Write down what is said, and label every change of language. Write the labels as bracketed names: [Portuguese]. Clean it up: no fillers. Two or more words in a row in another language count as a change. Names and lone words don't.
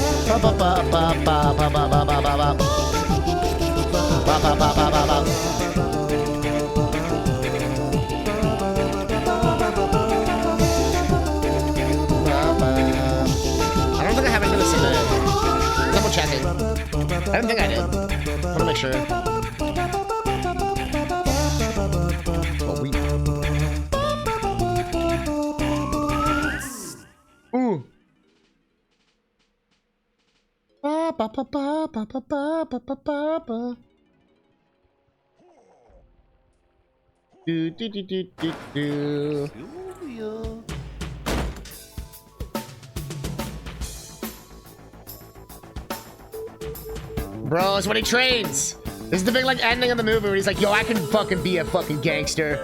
[English] I don't think I have anything to submit. Double checking. I didn't think I did. I want to make sure. Oh, we. Ooh. Ba ba ba ba ba ba ba ba ba ba. Do do do do do do. Bro, it's when he trains. This is the big like ending of the movie where he's like, yo, I can fucking be a fucking gangster.